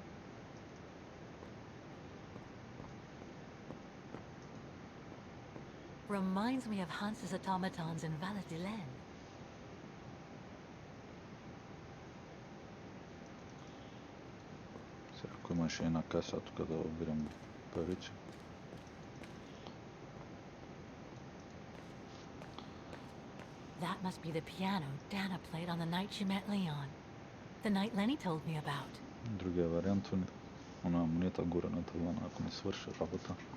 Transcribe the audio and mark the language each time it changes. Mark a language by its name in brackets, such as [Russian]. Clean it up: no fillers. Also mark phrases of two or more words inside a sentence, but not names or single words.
[English] Reminds me of Hans's automatons in Valladolid. [Bulgarian] Сега, ако имаше една каса тук да обирам париче. [English] That must be the piano Dana played on the night she met Leon. The night Lenny told me about. [Bulgarian] Другия вариант е она монета горе на тавана, ако не свърши работа.